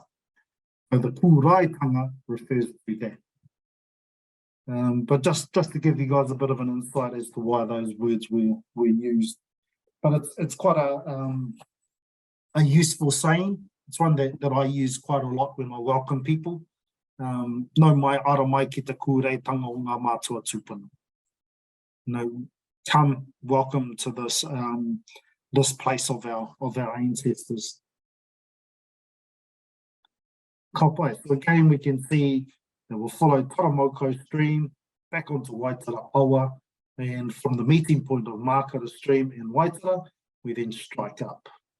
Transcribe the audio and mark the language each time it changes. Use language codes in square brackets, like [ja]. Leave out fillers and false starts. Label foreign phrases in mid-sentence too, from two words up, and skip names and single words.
[en] So the kūraitanga refers to that. But just to give you guys a bit of an insight as to why those words were used. But it's quite a useful saying. It's one that I use quite a lot when I welcome people. [mi] No mai ara mai ki te kūreitanga o ngā mātua tūpuna. [en] Come, welcome to this this place of our ancestors. Kapai. So again, we can see that we'll follow Taramoko stream back onto Waitara Awa, and from the meeting point of Mākara stream in Waitara, we then strike up.